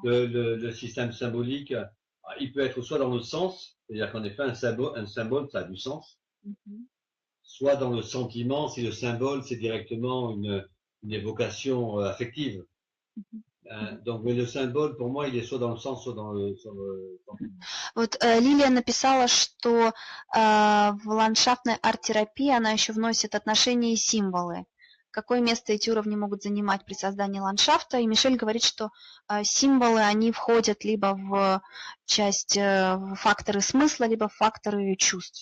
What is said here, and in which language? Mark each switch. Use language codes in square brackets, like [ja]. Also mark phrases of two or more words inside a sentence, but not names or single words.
[fr] Le système symbolique, il peut être soit dans le sens, c'est-à-dire qu'en effet, un symbole, ça a du sens, soit dans le sentiment, si le symbole, c'est directement une évocation affective. Donc, mais le symbole, pour moi, il est soit dans le sens, soit dans le sentiment. [ru] Вот Лилия написала, что в ландшафтной арт-терапии она еще вносит отношения и символы. Какое место эти уровни могут занимать при создании ландшафта? И Мишель говорит, что символы, они входят либо в часть в факторы смысла, либо в факторы чувств.